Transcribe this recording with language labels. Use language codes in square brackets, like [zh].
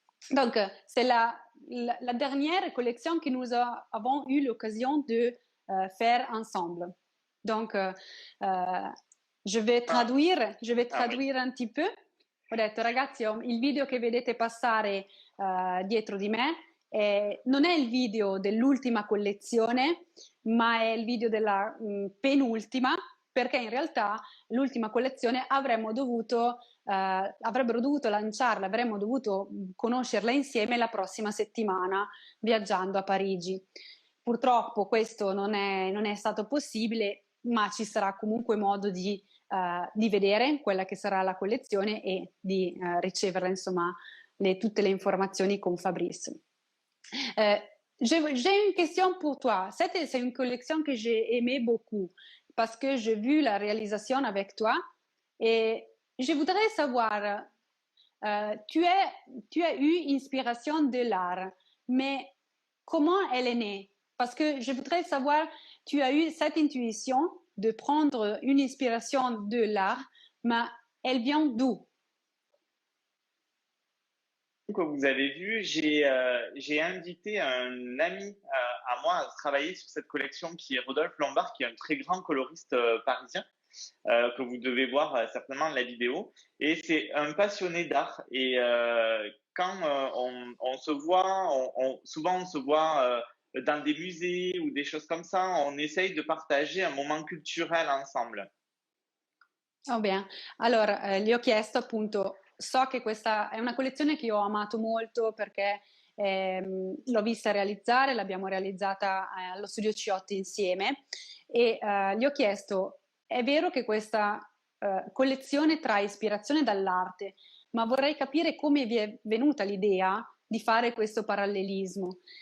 [fr] Donc, c'est la dernière collection que nous avons eu l'occasion de faire ensemble. Donc, je vais traduire un petit peu. [it] Ho detto, ragazzi, il video che vedete passare dietro di me non è il video dell'ultima collezione, ma è il video della penultima, perché in realtà l'ultima collezione avrebbero dovuto lanciarla, avremmo dovuto conoscerla insieme la prossima settimana viaggiando a Parigi. Purtroppo questo non è stato possibile, ma ci sarà comunque modo di vedere quella che sarà la collezione e di riceverla, insomma, tutte le informazioni con Fabrice. [fr] Euh, j'ai une question pour toi. C'est une collection que j'ai aimé beaucoup parce que j'ai vu la réalisation avec toi et je voudrais savoir, tu as eu inspiration de l'art, mais comment elle est née? Parce que je voudrais savoir, tu as eu cette intuition de prendre une inspiration de l'art, mais elle vient d'où? Comme vous avez vu, j'ai invité un ami à moi à travailler sur cette collection qui est Rodolphe Lombard, qui est un très grand coloriste parisien, que vous devez voir certainement dans la vidéo. Et c'est un passionné d'art. Et quand on se voit, souvent on se voit dans des musées ou des choses comme ça, on essaye de partager un moment culturel ensemble. [it] Va bene, allora gli ho chiesto appunto, so che questa è una collezione che io ho amato molto perché l'ho vista realizzare, l'abbiamo realizzata allo studio Ciotti insieme e gli ho chiesto, è vero che questa collezione trae ispirazione dall'arte, ma vorrei capire come vi è venuta l'idea di fare questo parallelismo.